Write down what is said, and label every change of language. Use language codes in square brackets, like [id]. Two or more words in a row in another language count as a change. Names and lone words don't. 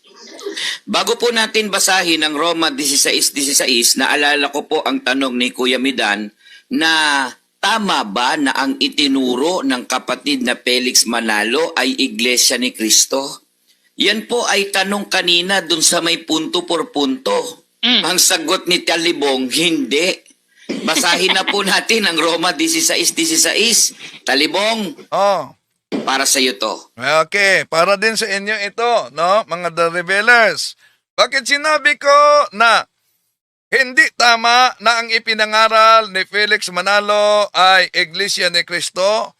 [tl] Bago po natin basahin ang Roma 16:16, naalala ko po ang tanong ni Kuya Midan na tama ba na ang itinuro ng kapatid na Felix Manalo ay Iglesia ni Kristo? Yan po ay tanong kanina dun sa may [es] punto por punto. [tl] Ang sagot ni Talibong, hindi. Basahin na po natin ang Roma 16:16. Talibong, para sa iyo to. Okay, para din sa inyo ito, no, mga The Rebellers. Bakit sinabi ko na hindi tama na ang ipinangaral ni Felix Manalo ay Iglesia ni Kristo?